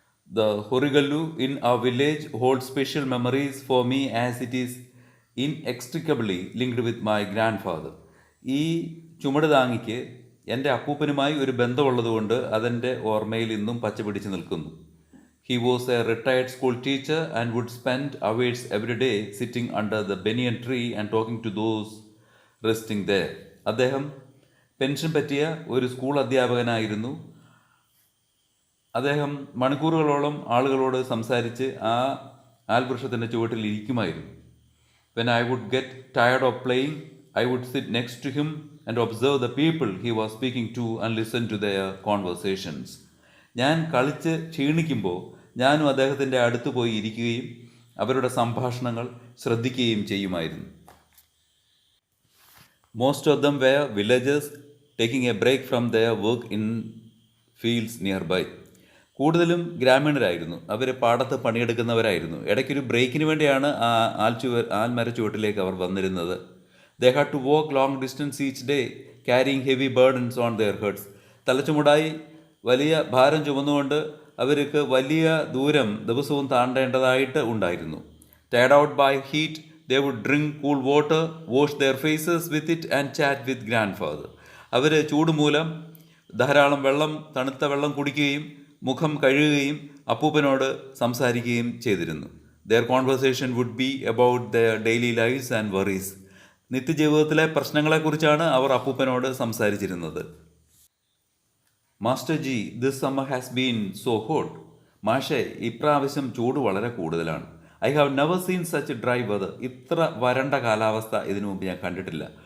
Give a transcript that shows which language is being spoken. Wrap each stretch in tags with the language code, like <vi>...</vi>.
<en>The Horagallu in our village holds special memories for me as it is inextricably linked with my grandfather.</en> <ml>ഈ ചുമടുതാങ്ങിക്ക് എൻ്റെ അപ്പൂപ്പനുമായി ഒരു ബന്ധമുള്ളതുകൊണ്ട് അതെൻ്റെ ഓർമ്മയിൽ ഇന്നും പച്ചപിടിച്ച് നിൽക്കുന്നു.</ml> <en>He was a retired school teacher and would spend hours every day sitting under the banyan tree and talking to those resting there.</en> <ml>അദ്ദേഹം pension പറ്റിയ ഒരു സ്കൂൾ അധ്യാപകനായിരുന്നു. അദ്ദേഹം മണിക്കൂറുകളോളം ആളുകളോട് സംസാരിച്ച് ആ ആൽവൃക്ഷത്തിൻ്റെ ചുവട്ടിൽ ഇരിക്കുമായിരുന്നു.</ml> <en>When I would get tired of playing, I would sit next to him and observe the people he was speaking to and listen to their conversations.</en> <ml>ഞാൻ കളിച്ച് ക്ഷീണിക്കുമ്പോൾ ഞാനും അദ്ദേഹത്തിൻ്റെ അടുത്ത് പോയി ഇരിക്കുകയും അവരുടെ സംഭാഷണങ്ങൾ ശ്രദ്ധിക്കുകയും ചെയ്യുമായിരുന്നു.</ml> <en>Most of them were villagers taking a break from their work in fields nearby.</en> <ml>കൂടുതലും ഗ്രാമീണരായിരുന്നു, അവർ പാടത്ത് പണിയെടുക്കുന്നവരായിരുന്നു. ഇടയ്ക്കൊരു ബ്രേക്കിന് വേണ്ടിയാണ് ആ ആൽമര ചുവട്ടിലേക്ക് അവർ വന്നിരുന്നത്.</ml> <en>They had to walk long distance each day, carrying heavy burdens on their heads.</en> <ml>തലച്ചുമടായി വലിയ ഭാരം ചുമന്നുകൊണ്ട് അവർക്ക് വലിയ ദൂരം ദിവസവും താണ്ടേണ്ടതായിട്ട് ഉണ്ടായിരുന്നു.</ml> <en>Tired out by heat, they would drink cool water, wash their faces with it and chat with grandfather.</en> <ml>അവർ ചൂട് മൂലം ധാരാളം വെള്ളം, തണുത്ത വെള്ളം കുടിക്കുകയും മുഖം കഴുകുകയും അപ്പൂപ്പനോട് സംസാരിക്കുകയും ചെയ്തിരുന്നു.</ml> <en>Their conversation would be about their daily lives and worries.</en> <ml>നിത്യജീവിതത്തിലെ പ്രശ്നങ്ങളെക്കുറിച്ചാണ് our അപ്പൂപ്പനോട് സംസാരിച്ചിരുന്നത്.</ml> <en>Master ji, this summer has been so hot.</en> <ml>മാഷെ, ഇപ്രാവശ്യം ചൂട് വളരെ കൂടുതലാണ്.</ml> <en>I have never seen such dry weather.</en> <ml>ഇത്ര വരണ്ട കാലാവസ്ഥ ഇതിനു മുമ്പ് ഞാൻ കണ്ടിട്ടില്ല.</ml>